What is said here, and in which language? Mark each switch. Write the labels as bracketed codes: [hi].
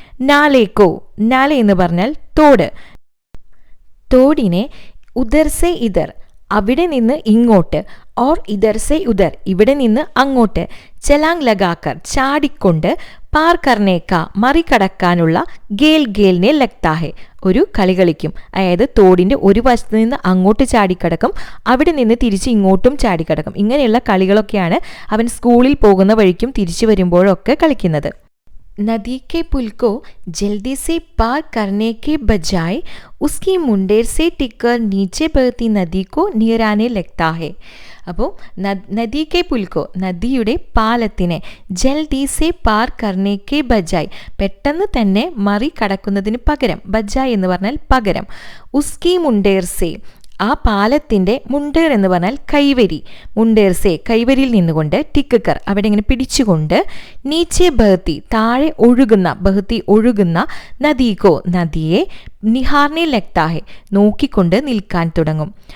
[ml] നാലേക്കോ, നാലെ എന്ന് പറഞ്ഞാൽ തോട്, തോടിനെ [hi] ഉദർ സേ ഇദർ, [ml] അവിടെ നിന്ന് ഇങ്ങോട്ട്, [hi] ഓർ ഇദർ സേ ഉദർ, [ml] ഇവിടെ നിന്ന് അങ്ങോട്ട്, [hi] ചലാങ് ലഗാക്കർ [ml] ചാടിക്കൊണ്ട്, [hi] പാർ കർണേക്ക [ml] മറികടക്കാനുള്ള [hi] ഗേൽനെ ലഗ്താഹെ [ml] ഒരു കളി കളിക്കും. അതായത് തോടിൻ്റെ ഒരു വശത്ത് നിന്ന് അങ്ങോട്ട് ചാടിക്കടക്കും, അവിടെ നിന്ന് തിരിച്ച് ഇങ്ങോട്ടും ചാടിക്കടക്കും. ഇങ്ങനെയുള്ള കളികളൊക്കെയാണ് അവൻ സ്കൂളിൽ പോകുന്ന വഴിക്കും തിരിച്ചു വരുമ്പോഴൊക്കെ കളിക്കുന്നത്. [hi] नदी के पुल को जल्दी से पार करने के बजाय उसकी मुंडेर से टिककर नीचे बहती नदी को निराने लगता है. [ml] അപ്പോൾ [hi] നദി കെ പുൽക്കോ [ml] നദിയുടെ പാലത്തിനെ [hi] ജൽദി സെ പാർ കർണേക്കെ ബജായ് [ml] പെട്ടെന്ന് തന്നെ മറികടക്കുന്നതിന് പകരം, ബജായ് എന്ന് പറഞ്ഞാൽ പകരം, [hi] ഉസ്കി മുണ്ടേർ സെ [ml] ആ പാലത്തിൻ്റെ, മുണ്ടേർ എന്ന് പറഞ്ഞാൽ കൈവരി, [hi] മുണ്ടേർ സെ [ml] കൈവരിയിൽ നിന്നുകൊണ്ട്, ടിക്കർ അവിടെ ഇങ്ങനെ പിടിച്ചുകൊണ്ട്, [hi] നീച്ചെ ബഹത്തി [ml] താഴെ ഒഴുകുന്ന, ബഹത്തി ഒഴുകുന്ന, നദീകോ നദിയെ, [hi] നിഹാർനെ ലഗ്താഹെ [ml] നോക്കിക്കൊണ്ട് നിൽക്കാൻ തുടങ്ങും.